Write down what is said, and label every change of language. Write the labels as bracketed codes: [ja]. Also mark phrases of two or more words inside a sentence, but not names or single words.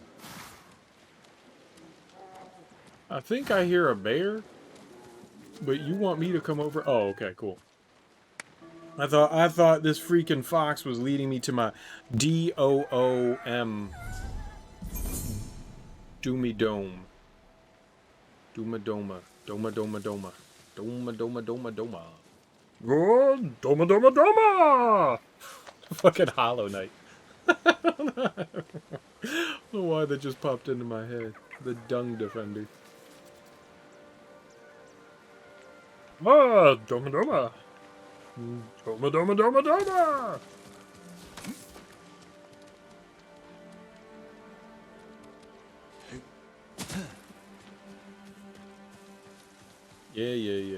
[en] I think I hear a bear, but you want me to come over? Oh, okay, cool. I thought this freaking fox was leading me to my DOOM. Doomy Dome. Dooma Doma. Doma Doma Doma. Doma Doma Doma Doma. Good. Doma Doma Doma! Fucking Hollow Knight. I don't know why that just popped into my head. The Dung Defender. Ah, Doma Doma. Doma Doma Doma Doma! Yeah.